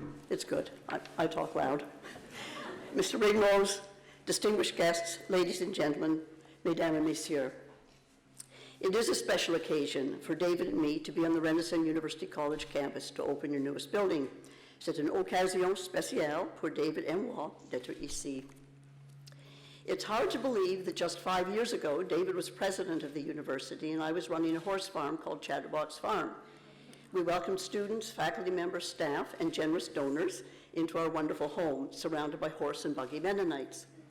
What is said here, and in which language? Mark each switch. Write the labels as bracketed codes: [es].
[en] It's good. I talk loud. Mr. Ringrose, distinguished guests, ladies and gentlemen, [fr] mesdames et messieurs. [en] It is a special occasion for David and me to be on the Renison University College campus to open your newest building. [fr] C'est une occasion spéciale pour David et moi d'être ici. [en] It's hard to believe that just 5 years ago, David was president of the university and I was running a horse farm called Chatterbox Farm. We welcomed students, faculty members, staff, and generous donors into our wonderful home, surrounded by horse and buggy Mennonites.